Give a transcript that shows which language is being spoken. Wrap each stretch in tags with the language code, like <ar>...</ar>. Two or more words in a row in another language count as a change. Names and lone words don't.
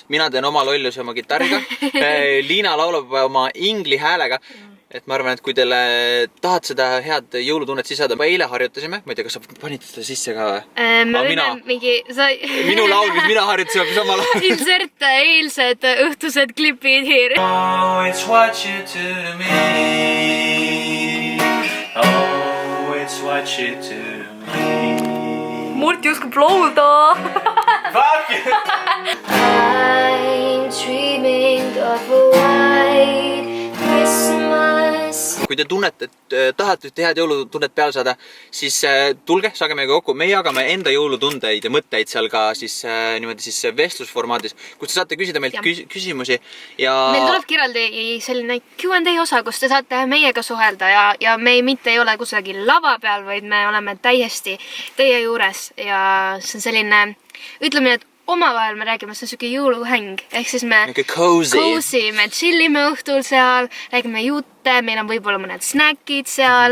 <et>Mina teen oma lollusi oma kitarriga. Liina laulab oma ingli häälega. Et ma arvan, et kui teile tahad seda head jõulutunnet sisada, ma eile harjutasime. Ma ei tea, kas sa panid seda sisse ka või? Me võime mingi... Minu laul, mis mina harjutasime, mis oma laul. Insert eilsed õhtused klipid here.</et> <en>Oh, it's what you do to me. Oh, it's what you do to me.</en> <et>Murti oskab laulda.</et> <en>Fuck you! I'm dreaming of a white Christmas.</en> <et>Kui te tunnete, et tahate head jõulutunnet peale saada, siis tulge, saage meiega kokku. Me jagame enda jõulutundeid ja mõtteid seal ka siis niimoodi siis vestlusformaadis, kus te saate küsida meilt küsimusi ja... Meil tuleb kirjaldi selline Q&A osa, kus te saate meiega suhelda ja me mitte ei ole kusagil lava peal, vaid me oleme täiesti teie juures ja see on selline, ütleme, et omavahel me räägime, see on selline jõuluhäng, ehk siis me cozy, me chillime õhtul seal, räägime jutte, meil on võib-olla mõned snäkid seal.</et>